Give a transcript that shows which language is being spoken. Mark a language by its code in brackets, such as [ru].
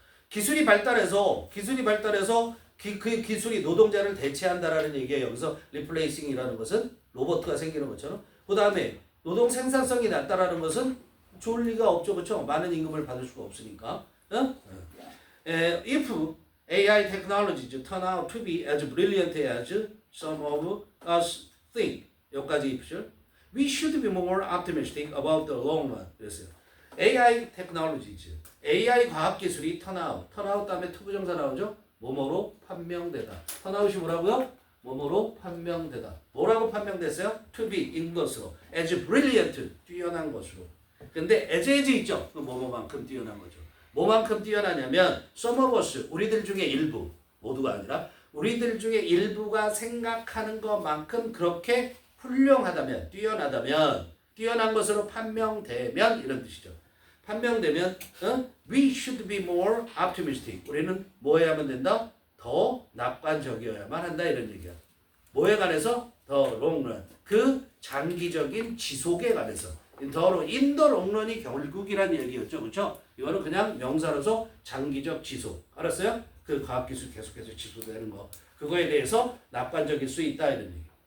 [ko] 기술이 발달해서 그 기술이 노동자를 대체한다라는 얘기예요. 여기서 replacing이라는 것은 로봇가 생기는 것처럼. 그 다음에 노동 생산성이 낮다라는 것은 좋을 리가 없죠, 그렇죠? 많은 임금을 받을 수가 없으니까. [en] If AI technologies turn out to be as brilliant as some of us think. [ko] 여기까지 if죠. [en] We should be more optimistic about the long run. [ko] 그랬어요. AI technologies, AI 과학기술이 turn out 다음에 투부정사 나오죠? 뭐뭐로 판명되다. turn out이 뭐라고요? 뭐뭐로 판명되다. 뭐라고 판명됐어요? [en] To be, [ko] 인 것으로. [en] As brilliant, [ko] 뛰어난 것으로. 근데 as 있죠? 그 뭐뭐만큼 뛰어난 거죠. 뭐만큼 뛰어나냐면 [en] some of us, [ko] 우리들 중에 일부, 모두가 아니라 우리들 중에 일부가 생각하는 것만큼 그렇게 훌륭하다면, 뛰어난 것으로 판명되면 이런 뜻이죠. 판명되면 [en] we should be more optimistic. [ko] 우리는 뭐 해야만 된다? 더 낙관적이어야만 한다 이런 얘기야. 뭐에 관해서? 더 롱런. 그 장기적인 지속에 관해서. 더로 인더 롱런이 결국이란 얘기였죠. 그렇죠? 이거는 그냥 명사로서 장기적 지속. 알았어요? 그 과학기술 계속해서 지속되는 거. 그거에 대해서 낙관적일 수 있다 이런 얘기.